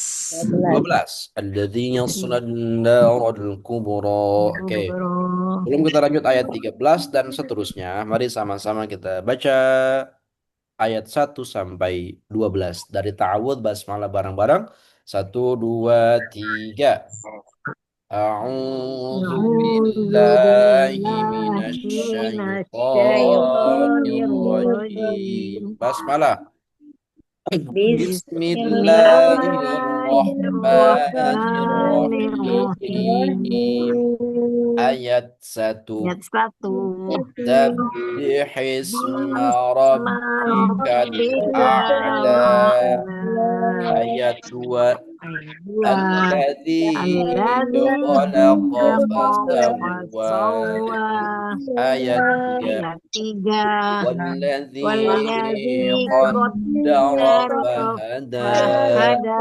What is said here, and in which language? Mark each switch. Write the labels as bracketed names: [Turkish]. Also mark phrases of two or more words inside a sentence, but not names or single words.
[Indonesian] 12. [Arabic] الذين يصلى النار الكبرى. [Indonesian] Oke. Kubro. Sebelum kita lanjut ayat 13 dan seterusnya, mari sama-sama kita baca ayat 1 sampai 12 dari ta'awudz basmalah bareng-bareng. 1, 2, 3. [Arabic] أعوذ أعوذ بالله بالله من الشيطان من الشيطان الرجيم. الرجيم. [Indonesian] Basmalah. [Arabic] بسم الله الرحمن الرحيم. بسم الله الرحمن الرحيم. [Indonesian] Ayat 1. Ayat 1. [Arabic] سبح اسم باسم ربك ربك الأعلى. الأعلى. [Indonesian] Ayat 2. Ayat 2. [Arabic] الذي الذي خلق خلق فسوى. سوى. [Indonesian] Ayat 3. Ayat 3. [Arabic] والذي والذي قدر قدر فهدى. فهدى.